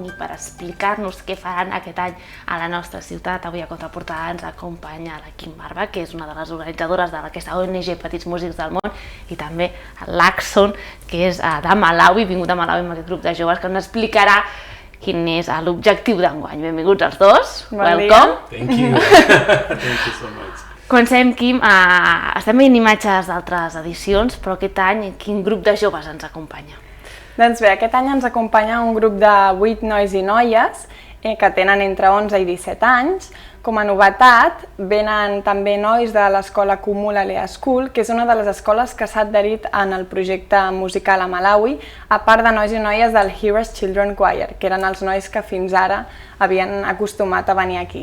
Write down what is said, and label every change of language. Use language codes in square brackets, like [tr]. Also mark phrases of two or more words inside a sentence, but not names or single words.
[ca] I per explicar-nos què faran aquest any a la nostra ciutat, avui a Contraportada ens acompanya la Kim Barba, que és una de les organitzadores d'aquesta ONG Petits Músics del Món, i també l'Axon, que és de Malawi, vingut a Malawi amb aquest grup de joves, que ens explicarà quin és l'objectiu d'enguany. Benvinguts els dos. [en] Welcome. Thank you. Thank you so much. [ca] Comencem, Kim. Estem veient imatges d'altres edicions, però aquest any quin grup de joves ens acompanya? Doncs bé, aquest any ens acompanya un grup de 8 nois i noies que tenen entre 11 i 17 anys. Com a novetat, venen també nois de l'escola Kumula Lea School, que és una de les escoles que s'ha adherit en el projecte musical a Malawi, a part de nois i noies del Heroes Children Choir, que eren els nois que fins ara havien acostumat a venir aquí.